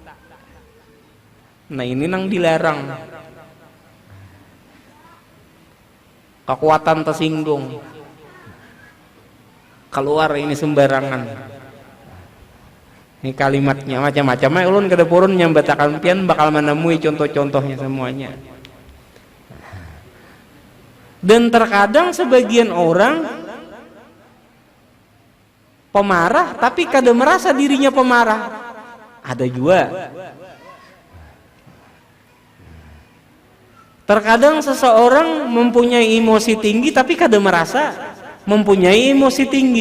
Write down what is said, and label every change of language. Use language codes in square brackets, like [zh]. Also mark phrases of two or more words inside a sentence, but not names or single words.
[bjn] Nah, ini nang dilarang. Kekuatan tersinggung. [id] Keluar ini sembarangan. [bjn] Ini kalimatnya macam-macam. Ulun kada purun nyambatakan pian bakal menemui contoh-contohnya semuanya. Dan terkadang sebagian orang pemarah tapi kada merasa dirinya pemarah. [id] Ada juga. [bjn] Terkadang seseorang mempunyai emosi tinggi tapi kada merasa mempunyai emosi tinggi.